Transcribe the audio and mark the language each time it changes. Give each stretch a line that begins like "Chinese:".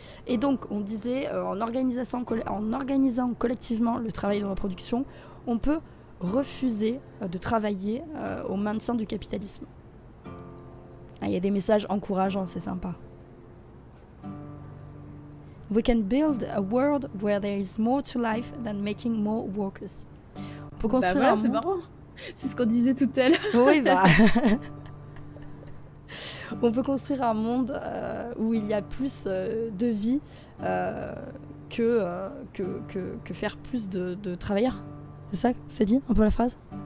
French: Et donc, on disait, en organisant collectivement le travail de reproduction, on peut refuser de travailler au maintien du capitalisme. Il y a des messages encourageants, c'est sympa.
English: We can build a world where there is more to life than making more workers.
French: On peut construire un monde... c'est marrant. C'est ce qu'on disait tout à l'heure. Oui, on peut construire un monde où il y a plus de vie que faire plus de travailleurs. C'est ça que c'est dit, un peu la phrase?